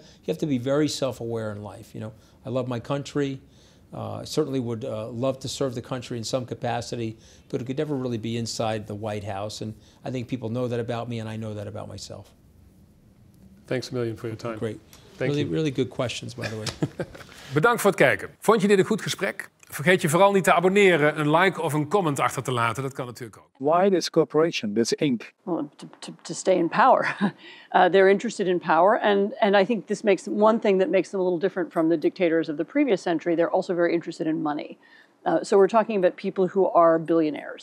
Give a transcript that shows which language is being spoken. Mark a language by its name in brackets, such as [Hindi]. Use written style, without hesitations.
[English] You have to be very self-aware in life. You know, I love my country. I certainly would love to serve the country in some capacity, but it could never really be inside the White House. And I think people know that about me, and I know that about myself. Thanks a million for your time. Great. Thank you. Really good questions, by the way. [Dutch] Bedankt voor het kijken. Vond je dit een goed gesprek? Vergeet je vooral niet te abonneren, een like of een comment achter te laten. Dat kan natuurlijk ook. [English] Why this corporation, this Inc? Well, to stay in power. They're interested in power. And I think this makes one thing that makes them a little different from the dictators of the previous century. They're also very interested in money. So we're talking about people who are billionaires.